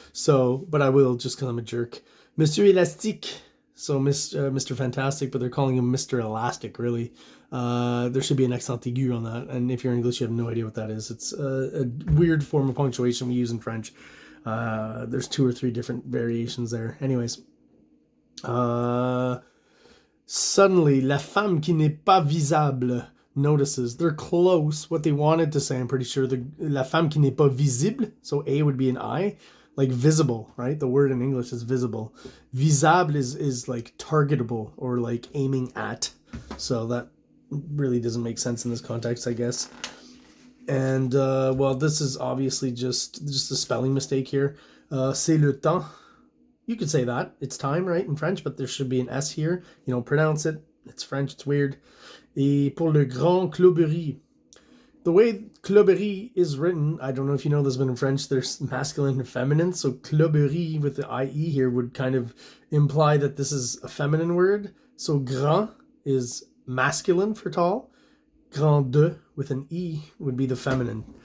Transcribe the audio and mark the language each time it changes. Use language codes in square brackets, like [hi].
[en] So, but I will just because I'm a jerk. Monsieur Elastique. So Mr. Fantastic, but they're calling him Mr. Elastic, really. There should be an accent aigu on that. And if you're English, you have no idea what that is. It's a weird form of punctuation we use in French. There's 2 or 3 different variations there. Anyways. Suddenly, [fr] la femme qui n'est pas visible [en] notices. They're close. What they wanted to say, I'm pretty sure, [fr] la femme qui n'est pas visible. [en] So A would be an I. Like visible, right? The word in English is visible. Visible is like targetable or like aiming at. So that really doesn't make sense in this context, I guess. And, well, this is obviously just a spelling mistake here. [fr] C'est le temps. [en] You could say that. It's time, right, in French, but there should be an S here. You don't pronounce it. It's French. It's weird. [fr] Et pour le grand cloberie. [en] The way cloberie is written, I don't know if you know this, but in French, there's masculine and feminine. So cloberie with the IE here would kind of imply that this is a feminine word. So grand is masculine for tall. Grande with an E would be the feminine.